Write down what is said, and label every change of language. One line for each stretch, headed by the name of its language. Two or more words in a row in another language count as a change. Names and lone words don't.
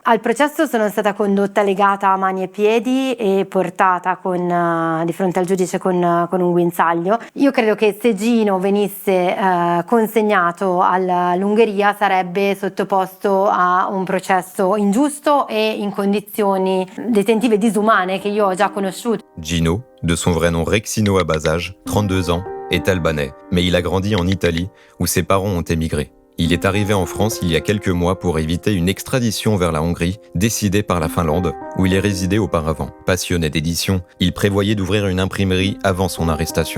Italian: Al processo sono stata condotta legata a mani e piedi e portata di fronte al giudice con un guinzaglio. Io credo che se Gino venisse consegnato all'Ungheria sarebbe sottoposto a un processo ingiusto e in condizioni détentive disumane che io ho già conosciuto.
French: Gino, de son vrai nom Rexino Abasage, 32 ans, est albanais, mais il a grandi en Italie où ses parents ont émigré. Il est arrivé en France il y a quelques mois pour éviter une extradition vers la Hongrie, décidée par la Finlande, où il est résidé auparavant. Passionné d'édition, il prévoyait d'ouvrir une imprimerie avant son arrestation.